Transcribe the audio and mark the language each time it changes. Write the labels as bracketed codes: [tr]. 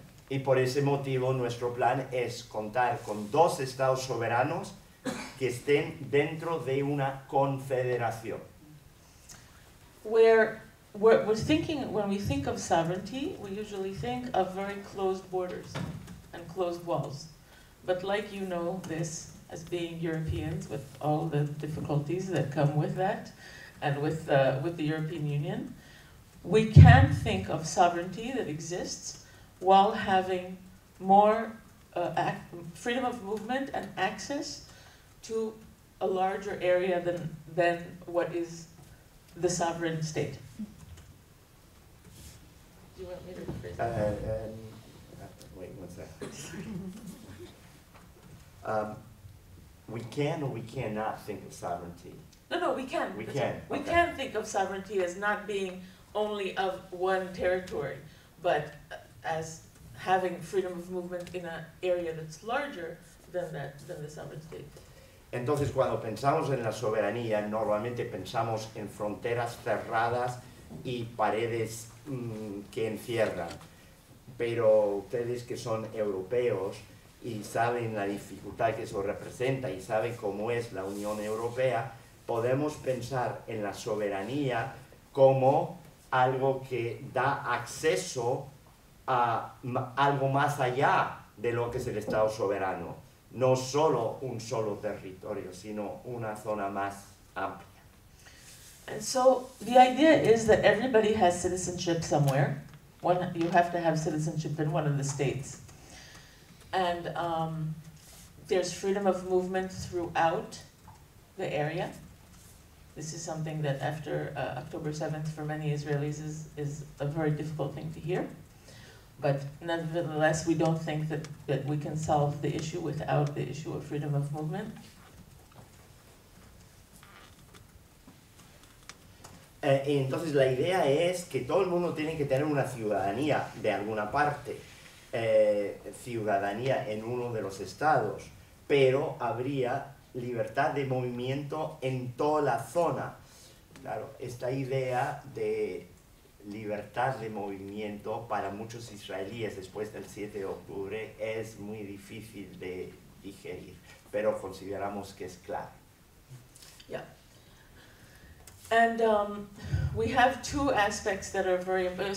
[es] Y por ese motivo nuestro plan es contar con dos estados soberanos que estén dentro de una confederación. [en] We're thinking, when we think of sovereignty, we usually think of very closed borders and closed walls. But like you know this, as being Europeans, with all the difficulties that come with that, and with the European Union, we can think of sovereignty that exists while having more freedom of movement and access to a larger area than what is the sovereign state. Do you want me to rephrase that? Wait one second. We can or we cannot think of sovereignty? No, we can. We can. We Okay. can think of sovereignty as not being only of one territory, but as having freedom of movement in an area that's larger than the sovereign state. [es] Entonces, cuando pensamos en la soberanía, normalmente pensamos en fronteras cerradas y paredes que encierran. Pero ustedes que son europeos y saben la dificultad que eso representa y saben cómo es la Unión Europea, podemos pensar en la soberanía como algo que da acceso a algo más allá de lo que es el Estado soberano. No solo un solo territorio, sino una zona más amplia. [en] And so the idea is that everybody has citizenship somewhere. You have to have citizenship in one of the states. And there's freedom of movement throughout the area. This is something that after October 7th for many Israelis is a very difficult thing to hear. But nevertheless, we don't think that we can solve the issue without the issue of freedom of movement. [es] Entonces la idea es que todo el mundo tiene que tener una ciudadanía de alguna parte, ciudadanía en uno de los estados, pero habría libertad de movimiento en toda la zona. Claro, esta idea de libertad de movimiento para muchos israelíes después del 7 de octubre es muy difícil de digerir, pero consideramos que es clave. [en] Yeah. And we have two aspects that are very important.